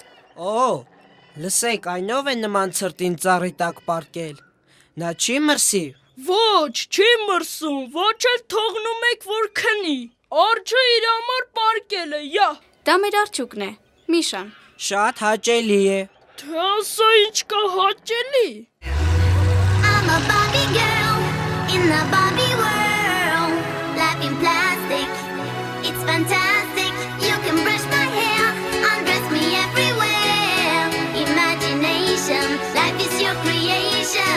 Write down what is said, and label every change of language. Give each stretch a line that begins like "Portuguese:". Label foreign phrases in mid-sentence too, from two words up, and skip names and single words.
Armenian: Լսեք, այն ով է նման ցրտին ծառի տակ պարկել։ Նա չի մրսի։ Ոչ, չի մրսում, ոչ էլ թողնում եք, որ քնի։ Արջը իր համար պարկել է, յա։ Դա մեր արջուկն է, Միշան։ Շատ հաճելի է։ Թե ասա ինչ կա հաճելի։
English: I'm a Barbie girl in the Barbie world. Life in plastic, it's fantastic. You can brush my hair, undress me everywhere. Imagination, life is your creation.